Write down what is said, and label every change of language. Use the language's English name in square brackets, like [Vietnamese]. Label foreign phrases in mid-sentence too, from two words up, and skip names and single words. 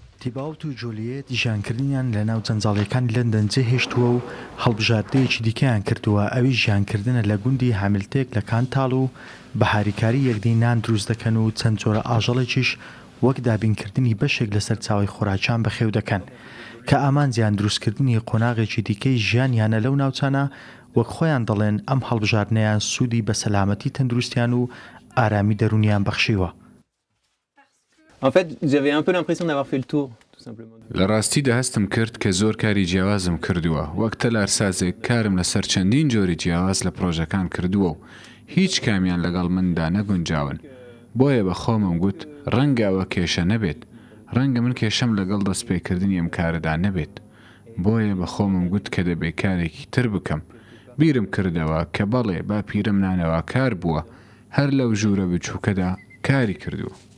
[Central Kurdish] تیباوت و جۆلیێت ژیانکردنیان لە ناو جەنجاڵیەکانی لەندەن جێهێشتووە و هەڵبژاردەیەکی دیکەیان کردووە ئەوی ژیانکردنە لە گوندی هامیلتێک لە کانتاڵ و بە هاریکاری یەکدی نان دروست دەکەن و چەند جۆرە ئاژەڵێکیش وەک دابینکردنی بەشێک لەسەر چاوی خۆراکیان بەخێو دەکەن کە ئامانجیان دروستکردنی قۆناغێکی دیکەی ژیانیانە لەو ناوچانە وەک خۆیان دەڵێن ئەم هەڵبژاردنەیان سوودی بە سەلامەتی تەندروستیان و ئارامی دەرونیان بەخشیوە. [French] En fait, j'avais un peu l'impression d'avoir fait le tour, tout simplement. [Central Kurdish] لە ڕاستیدا هەستم کرد کە زۆر کاری جیاوازم کردووە وەک تەلارسازێک کارم لەسەر چەندین جۆری جیاواز لە پرۆژەکان کردووە و هیچ کامیان لەگەڵ مندا نەگونجاون بۆیە بە خۆمم گوت ڕەنگەوە کێشە نەبێت ڕەنگە من کێشەم لەگەڵ دەستپێکردنی ئەم کارەدا نەبێت بۆیە بە خۆمم گوت کە دەبێت کارێکی تر بکەم بیرم کردەوە کە بەڵێ با پیرم نانەوە کار بووە هەر لەو ژوورە بچووکەدا کاری کردووە.